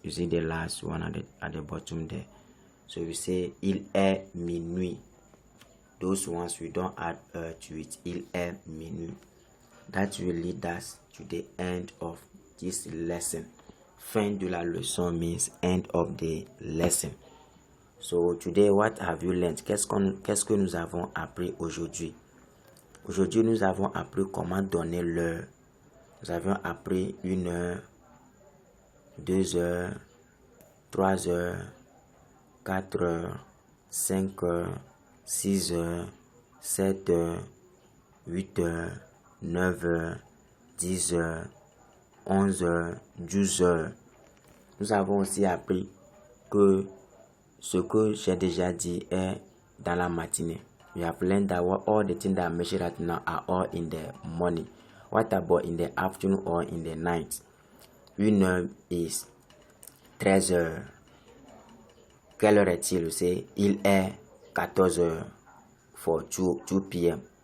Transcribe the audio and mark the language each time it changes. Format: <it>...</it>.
<en>You see the last one at the bottom there. So we say</en> <fr>il est minuit.</fr> <en>Those ones we don't add to it.</en> <fr>Il est minuit.</fr> <en>That will lead us to the end of this lesson.</en> <fr>Fin de la leçon</fr> <en>means end of the lesson. So today, what have you learned?</en> <fr>Qu'est-ce que nous avons appris aujourd'hui? Aujourd'hui, nous avons appris comment donner l'heure. Nous avons appris 1 heure, 2 heures, 3 heures, 4 heures, 5 heures, 6 heures, 7 heures, 8 heures, 9 heures, 10 heures, 11 heures, 12 heures. Nous avons aussi appris que ce que j'ai déjà dit est dans la matinée.</fr> <en>We have learned that all the things that I mentioned right now are all in the morning. What about in the afternoon or in the night?</en> <fr>1 heure is 13 heures. Quelle heure est-il?</fr> <en>Say,</en> <fr>il est 14 heures</fr> <en>for 2 p.m.</en>